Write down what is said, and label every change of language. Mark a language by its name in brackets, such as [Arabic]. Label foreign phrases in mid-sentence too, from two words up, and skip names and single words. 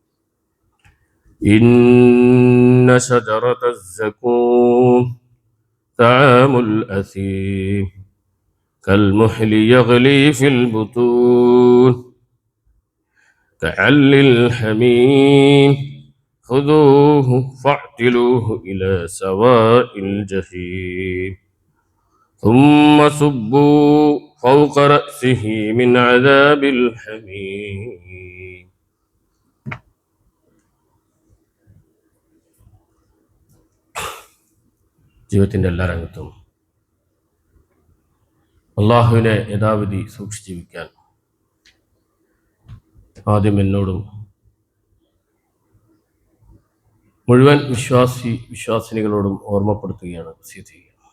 [Arabic] إن شجرة الزقوم طعام الأثيم كالمهل يغلي في البطون كعل الحميم خذوه فاعتلوه إلى سواء الجحيم ثم صبوا فوق رأسه من عذاب الحميم. [Malayalam] ജീവിതത്തിൻ്റെ എല്ലാ രംഗത്തും അള്ളാഹുവിനെ യഥാവിധി സൂക്ഷിച്ച് ജീവിക്കാൻ ആദ്യം എന്നോടും മുഴുവൻ വിശ്വാസിനികളോടും ഓർമ്മപ്പെടുത്തുകയാണ് വസിയത്ത് ചെയ്യുക.